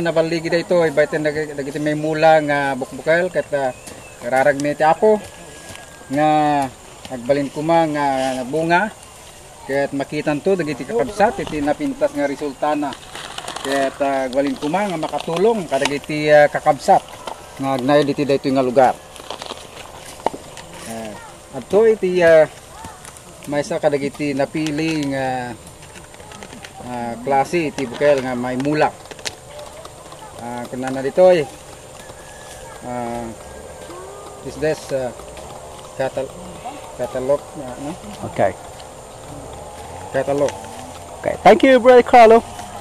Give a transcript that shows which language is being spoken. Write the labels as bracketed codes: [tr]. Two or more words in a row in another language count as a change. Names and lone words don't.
[ilo] nabaligi dayto ay baiten dagiti may mula nga bukbukal ket kararag mi ti Apo nga agbalin ko mga bunga ket makitan to dagiti kakabsat iti napintas nga resulta na ket agbalin ko nga makatulong kadagiti kakabsat nga agnayo diti dayto nga lugar. Adto iti maysa kadagiti napili nga klase iti bukel nga may mulak. Kuna na dito ay [en] is this catalog [ilo] no? Okay. Catalog. Okay. [en] Thank you, Brother Carlo.